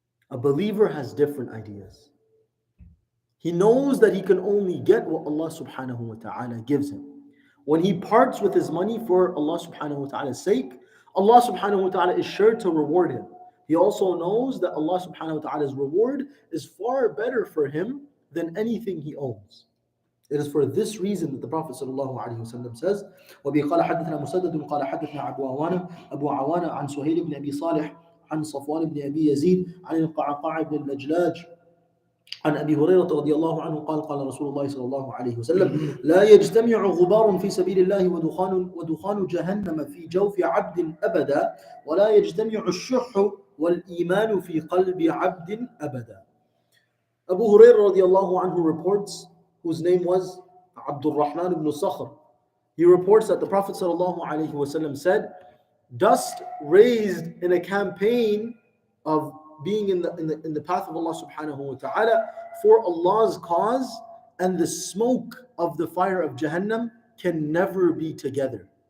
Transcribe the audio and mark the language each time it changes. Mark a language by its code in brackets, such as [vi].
[en] A believer has different ideas. He knows that he can only get what Allah subhanahu wa ta'ala gives him. When he parts with his money for Allah subhanahu wa ta'ala's sake, Allah subhanahu wa ta'ala is sure to reward him. He also knows that Allah subhanahu wa ta'ala's reward is far better for him than anything he owns. It is for this reason that the Prophet ﷺ says, [ar] وَبِي قَالَ حَدَّثْنَا مُسَدَّدٌ قَالَ حَدَّثْنَا أبو عوانة عن سهيل بن أبي صالح عن صفوان بن أبي يزيد عن القعقاع بن اللجلاج عن أبي هريرة رضي الله عنه قال قال رسول الله صلى الله عليه وسلم لا يجتمع غبار في سبيل الله ودخان جهنم في جوف عبد أبدا ولا يجتمع الشح والإيمان في قلب عبد أبدا. [en] Abu Hurairah radiallahu anhu reports, whose name was Abdul Rahman ibn Sakhr. He reports that the Prophet sallallahu alaihi wasallam said, dust raised in a campaign of being in the path of Allah subhanahu wa ta'ala for Allah's cause and the smoke of the fire of Jahannam can never be together.